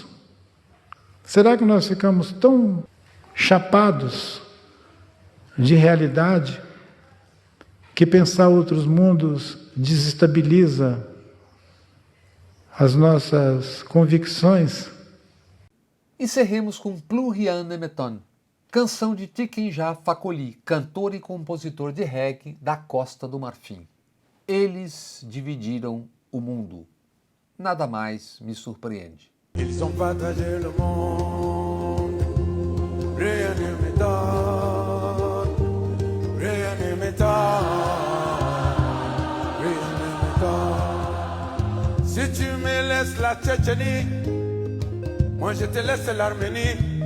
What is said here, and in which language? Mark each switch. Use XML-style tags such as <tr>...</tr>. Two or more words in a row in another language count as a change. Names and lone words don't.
<pt>Será que nós ficamos tão chapados de realidade que pensar outros mundos desestabiliza as nossas convicções? Encerremos com Plurian Nemeton, canção de Tikenja Fakoly, cantor e compositor de reggae da Costa do Marfim. Eles dividiram o mundo. Nada mais me surpreende.</pt> <fr>Ils ont partagé le monde, rien ne m'étonne, rien ne m'étonne, rien ne m'étonne. Si tu me laisses la Tchétchénie, moi je te laisse l'Arménie.</fr>